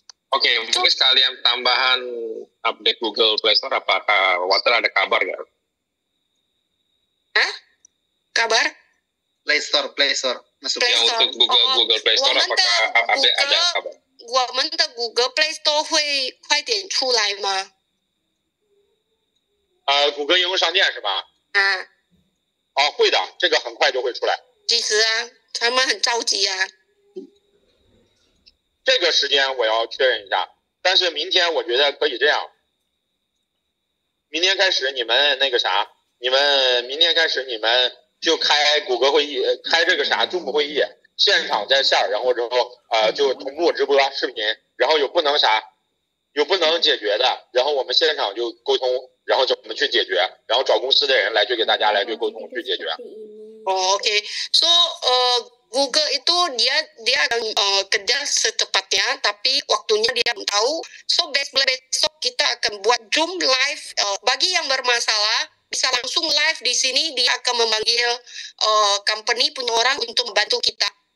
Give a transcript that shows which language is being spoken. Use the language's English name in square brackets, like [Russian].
[Indonesian] Oke, mungkin sekalian tambahan update Google Play Store, apakah Water ada kabar nggak? Hah? Kabar? Play Store. Masuk ya untuk Google Play Store, apakah ada kabar? [Chinese] 我们的谷歌 Play Store 会快点出来吗？谷歌应用商店是吧？会的，这个很快就会出来。几时啊？他们很着急啊。这个时间我要确认一下，但是明天我觉得可以这样。明天开始你们那个啥，明天开始你们就开谷歌会议，开这个啥 Zoom 会议。现场在线，然后之后就同步直播视频，然后有不能解决的，然后我们现场就沟通，然后怎么去解决，然后找公司的人来去给大家来去沟通去解决。 [Indonesian] Oke. So Google itu dia akan kerja secepatnya, tapi waktunya dia belum tahu. So besok kita akan buat Zoom live. Bagi yang bermasalah bisa langsung live di sini, dia akan memanggil company punya orang untuk membantu kita.